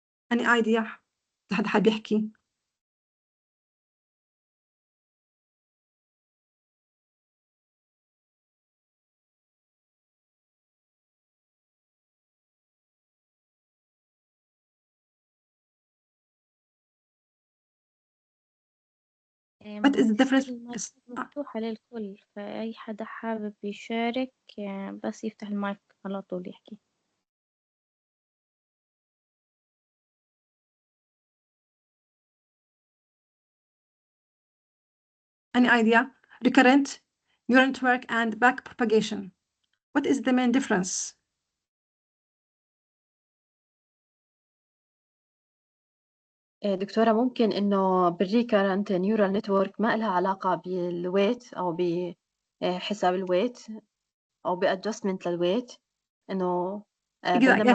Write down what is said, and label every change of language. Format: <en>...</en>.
<en>Any idea؟</en> <ar>حد حابب يحكي؟</ar> <en>What is the difference؟</en> <ar>المايك مفتوحة للكل، فأي حدا حابب يشارك بس يفتح المايك على طول يحكي.</ar> <en>Any idea? Recurrent, neural network, and backpropagation. What is the main difference?</en> <ar>دكتورة، ممكن إنه بالريكرنت نيورال نتورك ما إلها علاقة بالويت أو بحساب الويت أو بأدجستمنت للويت، إنه بينما</ar>